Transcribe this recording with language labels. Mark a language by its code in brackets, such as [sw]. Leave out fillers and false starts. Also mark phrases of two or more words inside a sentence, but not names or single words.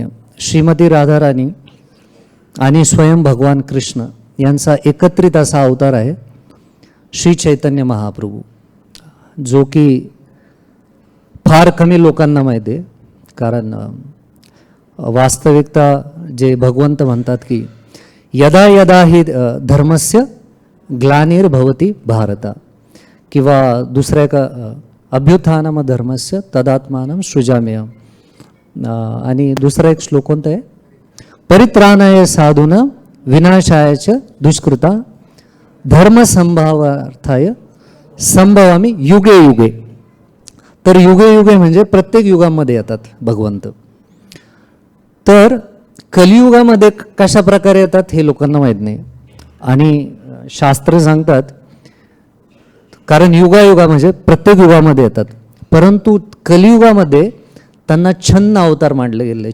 [mr] श्रीमती राधाराणी आणि स्वयं भगवान कृष्ण यांचा एकत्रित असा अवतार आहे श्री चैतन्य महाप्रभू, जो की फार कमी लोकांना माहिती आहे. कारण वास्तविकता जे भगवंत म्हणतात की [sa] यदा यदा ही धर्मस्य ग्लानिर्भवती भारत, [mr] किंवा दुसऱ्या एका [sa] अभ्युत्थानम धर्मस्य तदात्मानं सृजाम्यहम्. [mr] आणि दुसरा एक श्लोक कोणता आहे, [sa] परित्राणाय साधून विनाशायच दुष्कृता धर्म संभावार्थाय संभवामी युगे युगे. [mr] तर [sa] युगे युगे [mr] म्हणजे प्रत्येक युगामध्ये येतात भगवंत. तर कलियुगामध्ये कशा प्रकारे येतात हे लोकांना माहीत नाही. आणि शास्त्र सांगतात, कारण युगायुगा म्हणजे प्रत्येक युगामध्ये येतात, परंतु कलियुगामध्ये त्यांना छन्न अवतार मानले गेले.